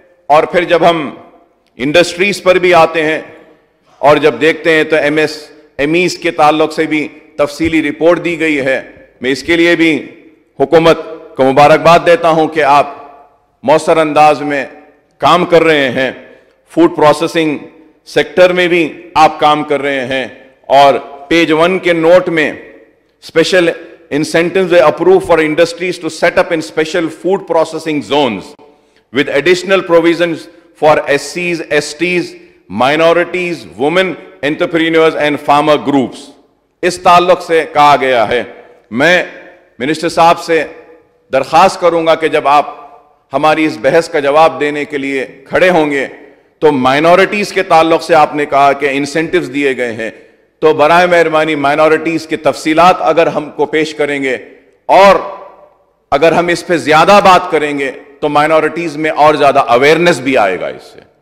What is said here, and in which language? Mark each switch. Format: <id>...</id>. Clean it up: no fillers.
<ur>اور پھر جب ہم انڈسٹریز پر بھی آتے ہیں اور جب دیکھتے ہیں تو MSMEs کے تعلق سے بھی تفصیلی رپورٹ دی گئی ہے. میں اس کے لیے بھی حکومت کو مبارکباد دیتا ہوں کہ آپ مؤثر انداز میں کام کر رہے ہیں.</ur> <en>Food processing sector میں بھی آپ کام کر رہے ہیں, اور پیج 1 کے نوٹ میں special incentives were approved for industries to set up in special food processing zones with additional provisions for SCs, STs, minorities, women, entrepreneurs and farmer groups.</en> <ur>اس تعلق سے کہا گیا ہے. میں منسٹر صاحب سے درخواست کروں گا کہ جب آپ ہماری اس بحث کا جواب دینے کے لیے کھڑے ہوں گے تو مائنورٹیز کے تعلق سے آپ نے کہا کہ انسینٹیوز دیے گئے ہیں, تو برائے مہربانی مائنورٹیز کی تفصیلات اگر ہم کو پیش کریں گے, اور اگر ہم اس پہ زیادہ بات کریں گے تو مائنورٹیز میں اور زیادہ اویئرنیس بھی آئے گا اس سے.</ur>